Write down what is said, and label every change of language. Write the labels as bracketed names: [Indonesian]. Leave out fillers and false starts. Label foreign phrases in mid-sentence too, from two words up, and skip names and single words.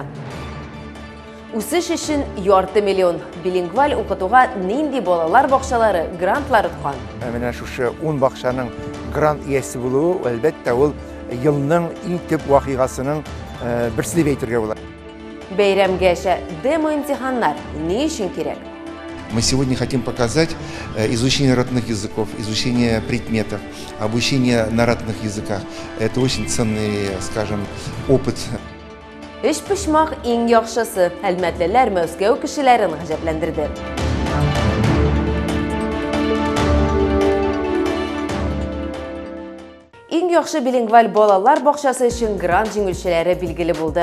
[Tatar] Үсеш өчен ярты миллион билингваль укытуга нинди балалар бакчалары грантлар тоткан? Менә шушы 10 бакчаның грант иясе булуы, әлбәттә, ул елның иң төп вакыйгасының берсе дип әйтергә була. Бәйрәмгәчә демо-имтиханнар ни өчен кирәк? [Russian] Мы сегодня хотим показать изучение родных языков, изучение предметов, обучение на родных языках. Это очень ценный, скажем, опыт. [Tatar] Эш пешмак иң яхшысы, хәлмәтлеләр Мәскәү кешеләрен гаҗәпләндерде. Иң яхшы билингваль балалар бакчасы өчен грант җиңүчеләре билгеле булды.